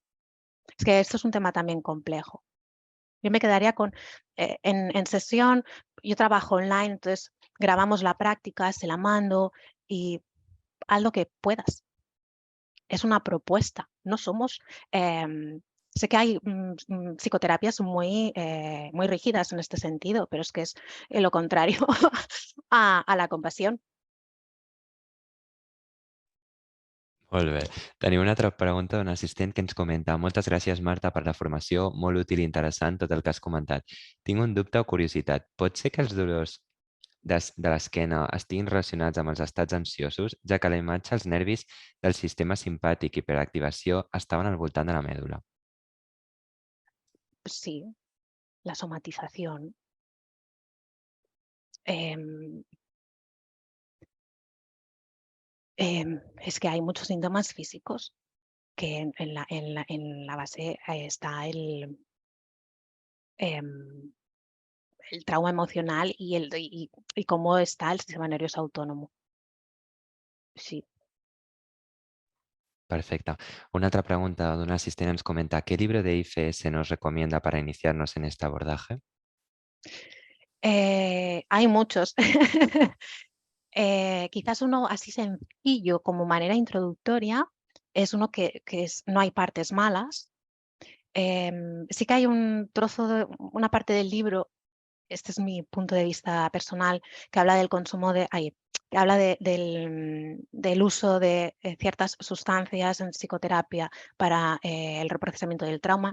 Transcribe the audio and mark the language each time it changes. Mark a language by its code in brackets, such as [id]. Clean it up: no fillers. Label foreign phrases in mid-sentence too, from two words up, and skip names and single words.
[es] Es que esto es un tema también complejo. Yo me quedaría con, en sesión, yo trabajo online, entonces grabamos la práctica, se la mando y haz lo que puedas. Es una propuesta, no somos, sé que hay psicoterapias muy rígidas en este sentido, pero es que es lo contrario a la compasión. [ca] Molt bé. Tenim una altra pregunta d'un assistent que ens comenta: moltes gràcies, Marta, per la formació, molt útil i interessant tot el que has comentat. Tinc un dubte o curiositat. Pot ser que els dolors de l'esquena estiguin relacionats amb els estats ansiosos, ja que a la imatge els nervis del sistema simpàtic i hiperactivació estaven al voltant de la mèdula? [es] Sí, la somatización. em, es que hay muchos síntomas físicos que en la base está em, el trauma emocional y cómo está el sistema nervioso autónomo. Sí. [ca] Perfecte. Una altra pregunta d'un assistent ens comenta: [es] ¿qué libro de IFS nos recomienda para iniciarnos en este abordaje? Hay muchos. Quizás uno así sencillo como manera introductoria es uno que es No hay partes malas. Sí que hay un trozo una parte del libro, este es mi punto de vista personal, que habla del consumo que habla del uso de ciertas sustancias en psicoterapia para el reprocesamiento del trauma.